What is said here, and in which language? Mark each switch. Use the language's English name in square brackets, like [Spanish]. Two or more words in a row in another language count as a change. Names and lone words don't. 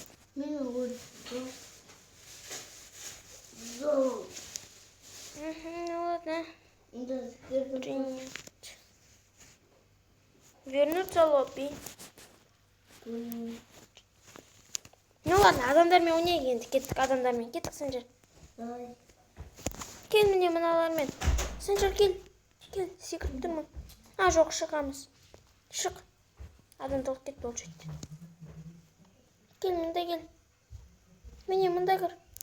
[Azerbaijani] Meni vurdu. Zor. [Russian] Ладно. Принять. Принять. Вернуться в лобби. Ладно, [Kazakh] адамдармен ойнайық енді. Кеттік адамдармен. Кеттік, Санжар. [Russian] Давай. [Kazakh] Кел міне мыналармен. Санжар, кел. Секіріп тұрмын. Жоқ, шығамыз. Шық. Адамдылық кетті ол жетті. Кел, мында кел. Міне, мында кір.